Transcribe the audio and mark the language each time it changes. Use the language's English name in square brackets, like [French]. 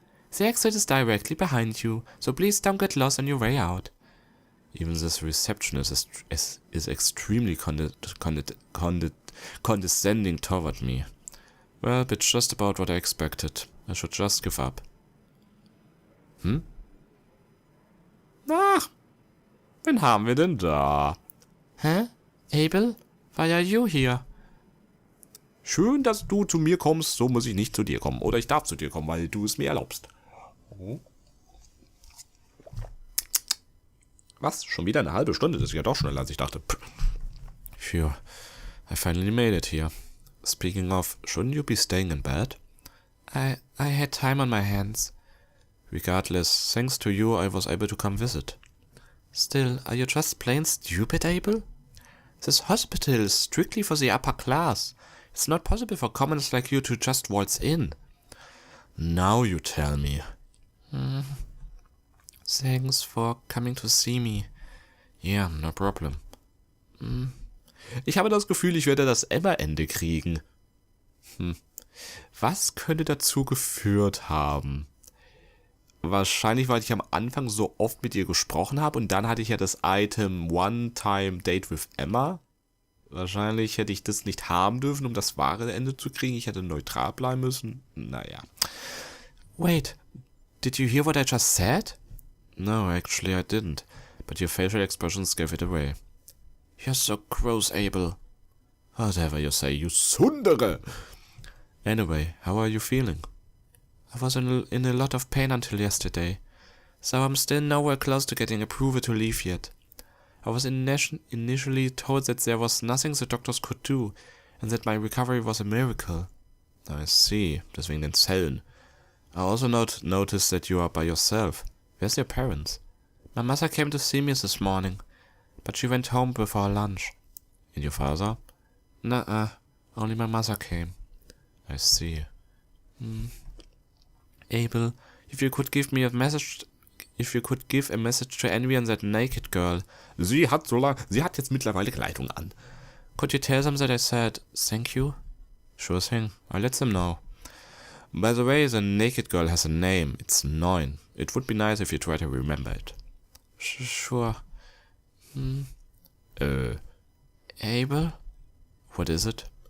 [English] The exit is directly behind you, so please don't get lost on your way out. Even this receptionist is extremely condescending toward me. Well, it's just about what I expected. I should just give up. [German] Ach, wen haben wir denn da? [English] Hä? Abel? Why are you here? [German] Schön, dass du zu mir kommst, so muss ich nicht zu dir kommen. Oder ich darf zu dir kommen, weil du es mir erlaubst. Was? Schon wieder eine halbe Stunde? Das ist ja doch schneller, als ich dachte. [English] Phew, I finally made it here. Speaking of, shouldn't you be staying in bed? I had time on my hands. Regardless, thanks to you I was able to come visit. Still, are you just plain stupid, Abel? This hospital is strictly for the upper class. It's not possible for commoners like you to just waltz in. Now you tell me. Thanks for coming to see me. Yeah, no problem. [German] Ich habe das Gefühl, ich werde das Emma-Ende kriegen. Was könnte dazu geführt haben? Wahrscheinlich, weil ich am Anfang so oft mit ihr gesprochen habe und dann hatte ich ja das Item One-Time Date with Emma. Wahrscheinlich hätte ich das nicht haben dürfen, um das wahre Ende zu kriegen. Ich hätte neutral bleiben müssen. Naja. [English] Wait, did you hear what I just said? No, actually I didn't. But your facial expressions gave it away. You're so gross, Abel. Whatever you say, you Sundere! Anyway, how are you feeling? I was in a lot of pain until yesterday, so I'm still nowhere close to getting approval to leave yet. I was initially told that there was nothing the doctors could do, and that my recovery was a miracle. I see, [German] deswegen den Zellen. [English] I also noticed that you are by yourself. Where's your parents? My mother came to see me this morning, but she went home before lunch. And your father? Nuh-uh, only my mother came. I see. Abel, if you could give a message to Envy and that naked girl. [German] Sie hat jetzt mittlerweile Kleidung an. [English] Could you tell them that I said thank you? Sure thing, I'll let them know. By the way, the naked girl has a name. It's 9. It would be nice if you try to remember it. Sure. Abel? What is it?